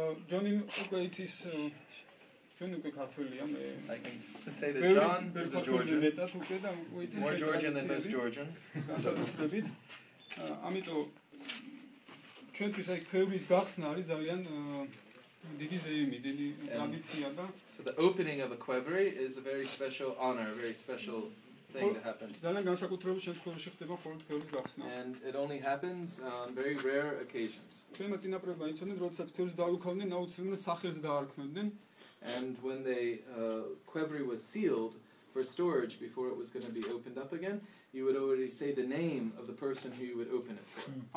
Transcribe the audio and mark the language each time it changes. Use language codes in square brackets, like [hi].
[ka] ჯონი უკვე იცის ჯონი უკვე ქართველია მე. [en] I can say that John is a Georgian. More Georgian than most Georgians. [ka] განსაკუთრებით. ამიტომ ჩვენთვის აი Qvevris გახსნა არის ძალიან დიდი ზეიმი, დიდი ტრადიცია და [en] so the opening of a Qvevri is a very special honor, a very special thing that happens. [ka] ძალიან განსაკუთრებულ შემთხვევაში ხდება მხოლოდ Qvevris გახსნა. [en] And it only happens on very rare occasions. [ka] ჩვენმა წინაპრებმა იცოდნენ, როდესაც Qvevris დაუქავდნენ, აუცილებლად სახელს დაარქმევდნენ. [en] And when the Qvevri was sealed for storage before it was going to be opened up again, you would already say the name of the person who you would open it for.